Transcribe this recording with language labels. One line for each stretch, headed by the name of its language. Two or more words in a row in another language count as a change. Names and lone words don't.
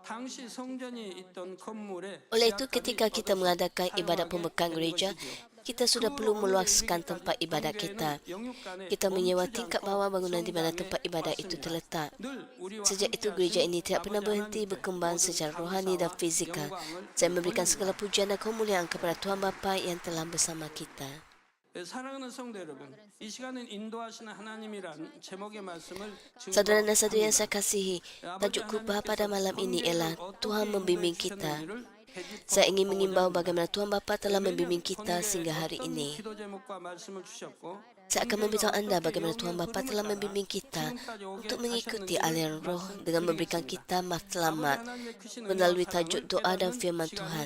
Malay: Oleh itu, ketika kita mengadakan ibadat pembukaan gereja, kita sudah perlu meluaskan tempat ibadat kita. Kita menyewa tingkat bawah bangunan di mana tempat ibadat itu terletak. Sejak itu, gereja ini tidak pernah berhenti berkembang secara rohani dan fizikal. Saya memberikan segala pujian dan kemuliaan kepada Tuhan Bapa yang telah bersama kita.
Korean: 사랑하는 성도 여러분, 이 시간은 인도하시는 하나님이란 제목의 말씀을
Malay: Saudara dan saudari yang saya kasihi, tajuk khutbah pada malam ini ialah Tuhan membimbing kita. Saya ingin mengimbau bagaimana Tuhan Bapa telah membimbing kita sehingga hari ini. Saya akan memberitahu anda bagaimana Tuhan Bapa telah membimbing kita untuk mengikuti aliran roh dengan memberikan kita matlamat melalui tajuk doa dan firman Tuhan.